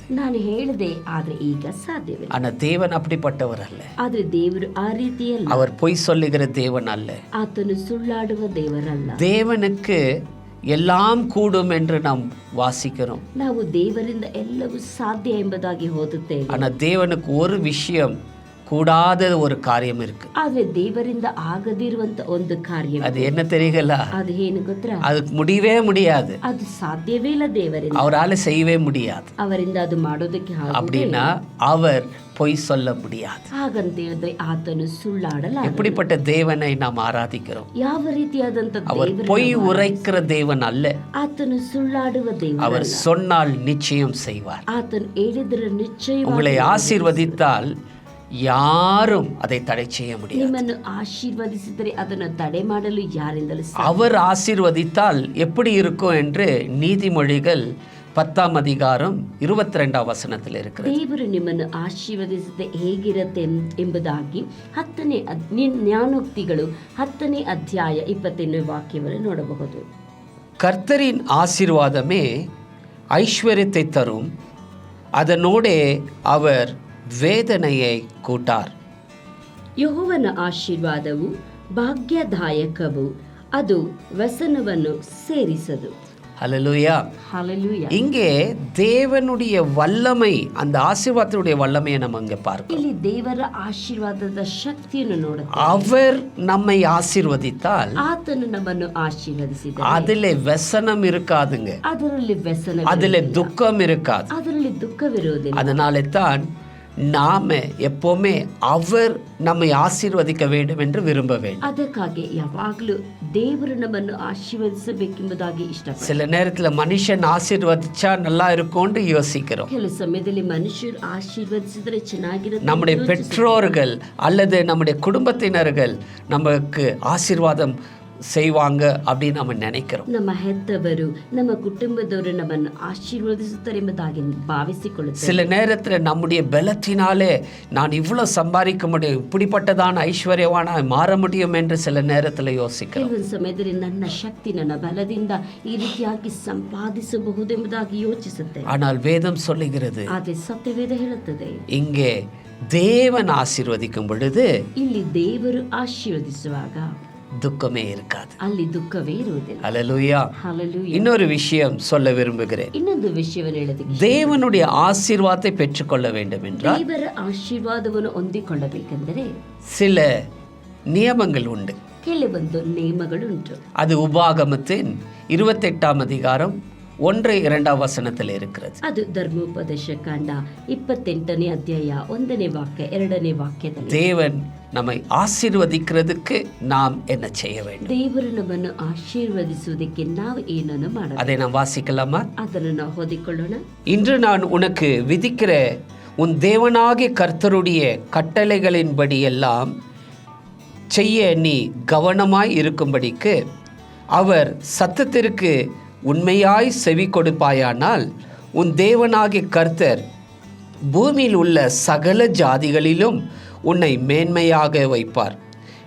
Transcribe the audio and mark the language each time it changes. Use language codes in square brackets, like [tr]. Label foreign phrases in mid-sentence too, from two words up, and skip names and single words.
[kn] ನಾನು ಹೇಳಿದೆ ಆದ್ರೆ ಈಗ ಸಾಧ್ಯವಿಲ್ಲ. [ta] ஆனா தேவன் அப்படிப்பட்டவர் அல்ல. [kn] ಆದ್ರೆ ದೇವರು ಆ ರೀತಿಯಲ್ಲ. [ta] அவர் பொய் சொல்லுகிற தேவன் அல்ல. [kn] ಆತನು ಸುಳ್ಳಾಡುವ ದೇವರಲ್ಲ. [ta] தேவனுக்கு எல்லாம் கூடும் என்று நாம் வாசிக்கிறோம். [kn] ನಾವು ದೇವರಿಂದ ಎಲ್ಲವೂ ಸಾಧ್ಯ ಎಂಬುದಾಗಿ ಓದುತ್ತೇವೆ. [ta] ஆனா தேவனுக்கு ஒரு விஷயம் கூடாத ஒரு காரியம் இருக்கு. [kn] ಆದ್ರೆ ದೇವರಿಂದ ಆಗದಿರುವಂತ ಒಂದು ಕಾರ್ಯ. [ta] அது என்ன தெரியல? [kn] ಅದು ಏನು ಗೊತ್ತಾ? [ta] அதுக்கு முடியவே முடியாது. [kn] ಅದು ಸಾಧ್ಯವೇ ಇಲ್ಲ ದೇವರಿಂದ. [ta] அவரால செய்யவே முடியாது. [kn] ಅವರಿಂದ ಅದು ಮಾಡೋದಕ್ಕೆ [ta] அப்படின்னா அவர் பொய் சொல்ல முடியாது. [kn] ಹಾಗಂತ ಹೇಳಿದ್ರೆ ಆತನು ಸುಳ್ಳಾಡಲ್ಲ. [ta] எப்படிப்பட்ட தேவனை நாம் ஆராதிக்கிறோம்? [kn] ಯಾವ ರೀತಿಯಾದಂತ [ta] அவர் பொய் உரைக்கிற தேவன் அல்ல. [kn] ಆತನು ಸುಳ್ಳಾಡುವ ದೇವರು. [ta] அவர் சொன்னால் நிச்சயம் செய்வார். [kn] ಆತನು ಹೇಳಿದರೆ ನಿಶ್ಚಯ. [ta] உங்களை ஆசீர்வதித்தால் யாரும் அதை தடை செய்ய முடியாது. [kn] ನಿಮ್ಮನ್ನು ಆಶೀರ್ವದಿಸಿದರೆ ಅದನ್ನು ತಡೆ ಮಾಡಲು ಯಾರಿಂದಲೂ ಸಾಧ್ಯ. [ta] அவர் ஆசீர்வதித்தால் எப்படி இருக்கும் என்று நீதிமொழிகள் 10ஆம் அதிகாரம் 22ஆம் வசனத்தில் இருக்கிறது. [kn] ದೇವರು ನಿಮ್ಮನ್ನು ಆಶೀರ್ವದಿಸಿದರೆ ಹೇಗಿರುತ್ತೆ ಎಂಬುದಾಗಿ 10ನೇ ಜ್ಞಾನೋಕ್ತಿಗಳು 10ನೇ ಅಧ್ಯಾಯ 20ನೇ ವಾಕ್ಯವನ್ನು ನೋಡಬಹುದು. [ta] கர்த்தரின் ஆசீர்வாதமே ஐஸ்வர்யத்தை தரும், அதனோடே அவர் வேதனையே கூட்டார். [kn] ಯೆಹೋವನ ಆಶೀರ್ವಾದವು ಭಾಗ್ಯದಾಯಕವು, ಅದು ವ್ಯಸನವನ್ನು ಸೇರಿಸದು. [ta] ஹல்லேலூயா. ஹல்லேலூயா. இங்கே தேவனுடைய வல்லமை, அந்த ஆசீர்வாதத்துடைய வல்லமையை நம்ம இங்க பார்க்கிறோம். [kn] ಇಲ್ಲಿ ದೇವರ ಆಶೀರ್ವಾದದ ಶಕ್ತಿಯನ್ನು ನೋಡುತ್ತೇವೆ. [ta] அவர் நம்மை ஆசீர்வதித்தால் [kn] ಆತನು ನಮ್ಮನ್ನು ಆಶೀರ್ವದಿಸಿದರೆ [ta] அதிலே ವ್ಯಸனம் இருக்காதுங்க. [kn] ಅದರಲ್ಲಿ ವ್ಯಸನ, [ta] அதிலே துக்கம் இருக்காது. [kn] ಅದರಲ್ಲಿ ದುಃಖವಿರುವುದಿಲ್ಲ. [ta] அதனாலே தான் நாம எப்பவுமே அவர் நம்மை ஆசீர்வதிக்க வேண்டும் என்று விரும்ப வேண்டும். [kn] ಅದಕ್ಕಾಗಿ ಯಾವಾಗಲೂ ದೇವರು ನಮ್ಮನ್ನು ಆಶೀರ್ವದಿಸಬೇಕೆಂಬುದಾಗಿ ಇಷ್ಟಪಡ್ತಾರೆ. [ta] சில நேரத்துல மனுஷன் ஆசீர்வதிச்சா நல்லா இருக்கும்னு யோசிக்கிறோம். [kn] ಕೆಲವು ಸಮಯದಲ್ಲಿ ಮನುಷ್ಯರು ಆಶೀರ್ವದಿಸಿದರೆ ಚೆನ್ನಾಗಿರುತ್ತೆ. [ta] நம்முடைய பெற்றோர்கள் அல்லது நம்முடைய குடும்பத்தினர்கள் நமக்கு ஆசீர்வாதம் செய்வாங்க அப்படின்னு நம்ம நினைக்கிறோம். [kn] ನಮ್ಮ ಹೆತ್ತವರು, ನಮ್ಮ ಕುಟುಂಬದವರು ನಮ್ಮನ್ನು ಆಶೀರ್ವದಿಸುತ್ತಾರೆ ಎಂಬುದಾಗಿ ಭಾವಿಸಿಕೊಳ್ಳುತ್ತಾರೆ. [ta] சில நேரத்தில் நம்முடைய பலத்தினாலே நான் இவ்வளவு சம்பாதிக்க முடியும், இப்படிப்பட்டதான ஐஸ்வர்யவான மாற முடியும் என்று சில நேரத்தில் யோசிக்கிறோம். [kn] ಕೆಲವೊಂದು ಸಮಯದಲ್ಲಿ ನನ್ನ ಶಕ್ತಿ, ನನ್ನ ಬಲದಿಂದ ಈ ರೀತಿಯಾಗಿ ಸಂಪಾದಿಸಬಹುದೆಂಬುದಾಗಿ ಯೋಚಿಸುತ್ತೆ. [ta] ஆனால் வேதம் சொல்லுகிறது, [kn] ಆದರೆ ಸತ್ಯವೇದ ಹೇಳುತ್ತದೆ, [ta] இங்கே தேவன் ஆசீர்வதிக்கும் பொழுது [kn] ಇಲ್ಲಿ ದೇವರು ಆಶೀರ್ವದಿಸುವಾಗ [ta] துக்கமே இருக்காது. [kn] ಅಲ್ಲಿ ದುಃಖವೇ ಇರುವುದಿಲ್ಲ. [ta] ஹல்லேலூயா. [kn] ಹಲ್ಲೆಲೂಯಾ. [ta] இன்னொரு விஷயம் சொல்ல விரும்புகிறேன். [kn] ಇನ್ನೊಂದು ವಿಷಯವನ್ನು ಹೇಳೋದಕ್ಕೆ, [ta] தேவனுடைய ஆசீர்வாதத்தை பெற்றுக்கொள்ள வேண்டும் என்றால் [kn] ದೇವರ ಆಶೀರ್ವಾದವನ್ನು ಹೊಂದಿಕೊಳ್ಳಬೇಕೆಂದರೆ [ta] சில நியமங்கள் உண்டு. [kn] ಕೆಲವೊಂದು ನಿಯಮಗಳುಂಟು. [ta] அது உபாகமத்தின் 28ஆம் அதிகாரம் 1-2 வசனத்தில் இருக்கிறது. [kn] ಅದು ಧರ್ಮೋಪದೇಶ ಕಾಂಡ 28ನೇ ಅಧ್ಯಾಯ 1ನೇ ವಾಕ್ಯ 2ನೇ ವಾಕ್ಯದಲ್ಲಿ, [ta] தேவன் நம்மை ஆசீர்வதிக்கிறதுக்கு நாம் என்ன செய்ய வேண்டும்? [kn] ದೇವರು ನಮ್ಮನ್ನು ಆಶೀರ್ವದಿಸುವುದಕ್ಕೆ ನಾವು ಏನನ್ನು ಮಾಡಬೇಕು? [ta] அதை நாம் வாசிக்கலாமா? [kn] ಅದನ್ನು ನಾವು ಓದಿಕೊಳ್ಳೋಣ. [ta] இன்று நான் உனக்கு விதிக்கிற உன் தேவனாகிய கர்த்தருடைய கட்டளைகளின்படி எல்லாம் செய்ய நீ கவனமாய் இருக்கும்படிக்கு அவர் சத்தத்திற்கு உண்மையாய் செவி கொடுப்பாயானால் உன் தேவனாகிய கர்த்தர் பூமியில் உள்ள சகல ஜாதிகளிலும் உன்னை மேன்மையாக வைப்பார்.